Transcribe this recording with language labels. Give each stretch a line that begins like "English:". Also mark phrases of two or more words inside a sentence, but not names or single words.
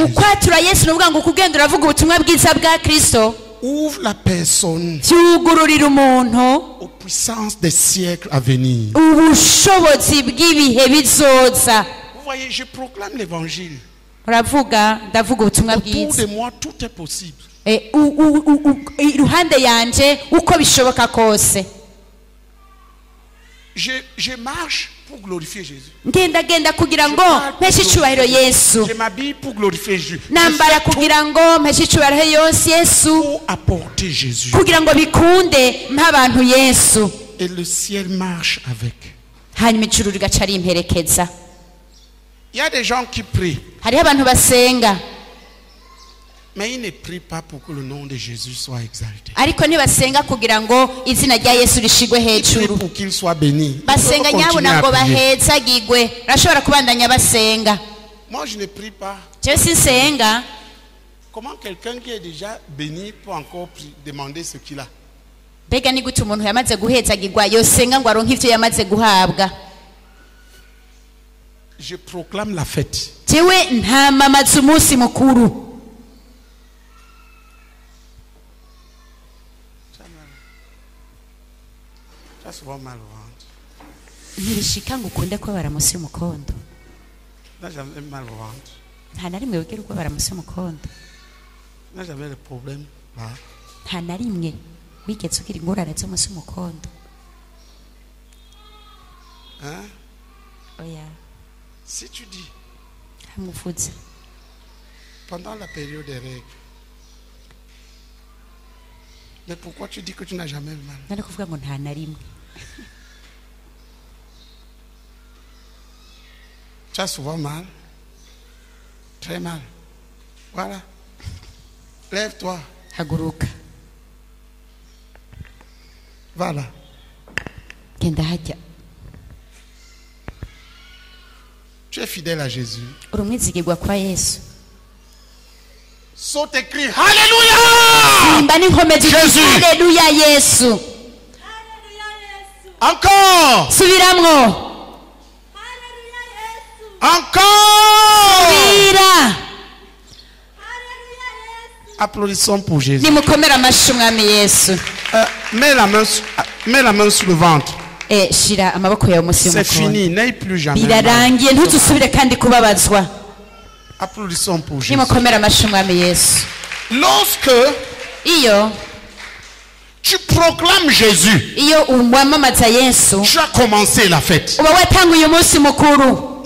Rundi: Ukwatura Yesu ni ukuvuga ngo kugenda uravuga ubutumwa bwiza bwa Kristo,
French: ouvre la personne
Rundi: byugururira umuntu
French: aux puissances des siècles à venir.
Rundi: ubushobozi bw'ibihe bizoza.
French: Vous voyez, je proclame l'évangile.
Rundi: Uravuga, ndavuga ubutumwa
French: Autour
Rundi: bwiza.
French: de moi, tout est possible.
Rundi: Iruhande yanje uko bishoboka kose,
French: Je marche pour glorifier Jésus.
Rundi: ngendagenda kugira ngo mpeshe icubahiro Yesu,
French: Je m'habille pour glorifier Jésus. Je
Rundi: nambara
French: fais tout
Rundi: kugira ngo mpeshe icubahiro Yesu,
French: pour apporter Jésus.
Rundi: kugira ngo bikunde nk'abantu Yesu,
French: Et le ciel marche avec.
Rundi: hanyuma ijuru rigaca rimperekeza.
French: Il y a des gens qui prient,
Rundi: Hariho abantu basenga
French: mais ils ne prient pas pour que le nom de Jésus soit exalté.
Rundi: ariko ntibasenga kugira ngo izina rya Yesu rishigwe
French: Ils prient
Rundi: hejuru,
French: pour qu'il soit béni. Ils
Rundi: basenga
French: peuvent continuer
Rundi: nyabuna
French: à
Rundi: ngo
French: prier.
Rundi: bahezagigwe. Urashobora kubandanya basenga.
French: Moi, je ne prie pas.
Rundi: Jewe sinsenga.
French: Comment quelqu'un qui est déjà béni peut encore demander ce qu'il a?
Rundi: Mbega ni gute umuntu yamaze guhezagirwa yosenga ngo aronke ivyo yamaze guhabwa?
French: Je proclame la fête.
Rundi: Jewe ntamamaza umunsi mukuru.
French: Tu as souvent mal au ventre.
Rundi: Ntibishika ngo ukunde kubabara munsi y'umukondo.
French: Tu n'as jamais mal au ventre.
Rundi: Nta na rimwe wigera kubabara munsi y'umukondo.
French: Tu n'as jamais de problème là.
Rundi: Nta na rimwe wigeze ugira ingorane zo munsi y'umukondo. Hein? Oya,
French: Si tu dis,
Rundi: hamuvuze.
French: pendant la période des règles, mais pourquoi tu dis que tu n'as jamais mal?
Rundi: Nari kuvuga ngo nta na rimwe.
French: Tu as souvent mal. Très mal. Voilà. Lève-toi.
Rundi: Haguruka.
French: Voilà.
Rundi: Genda hajya.
French: Tu es fidèle à Jésus.
Rundi: Uri umwizigirwa kwa Yesu.
French: Saute et crie Alléluia!
Rundi: Imba n'inkomezi Jésus. Haleluya Yesu.
French: Encore!
Rundi: Subiramwo.
French: Encore!
Rundi: Subira.
French: Applaudissons pour Jésus.
Rundi: nimukomere amashyi umwami yesu.
French: Mets la main sur le ventre.
Rundi: Shira amaboko yawe munsi
French: C'est fini, n'aille plus jamais.
Rundi: birarangiye ntuzusubire kandi kubabazwa.
French: Applaudissons pour Jésus.
Rundi: nimukomere amashyi umwami yesu.
French: Lorsque
Rundi: iyo
French: tu proclames Jésus,
Rundi: iyo wamamaza yesu
French: tu as commencé la fête.
Rundi: uba watanguye umunsi mukuru.